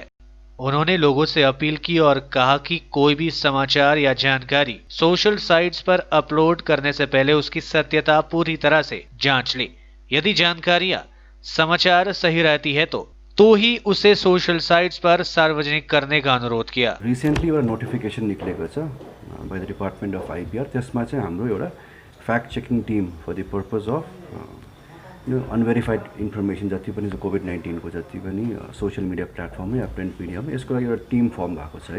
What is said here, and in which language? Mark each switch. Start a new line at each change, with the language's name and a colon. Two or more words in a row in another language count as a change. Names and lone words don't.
Hindi: उन्होंने लोगों से अपील की और कहा कि कोई भी समाचार या जानकारी सोशल साइट्स पर अपलोड करने से पहले उसकी सत्यता पूरी तरह से जांच ले। यदि जानकारियां समाचार सही रहती है तो ही उसे सोशल साइट्स पर सार्वजनिक करने का अनुरोध किया।
Nepali: रिसेन्टली एउटा नोटिफिकेसन निक्लेको छ
English: by the Department of IPR.
Nepali: त्यसमा चाहिँ हाम्रो एउटा
English: fact checking team for the purpose of unverified information
Nepali: जति पनि COVID-19 को जति पनि
English: social media platform
Nepali: या प्रिन्ट मिडियामा यसको लागि एउटा
English: team form
Nepali: भएको छ है।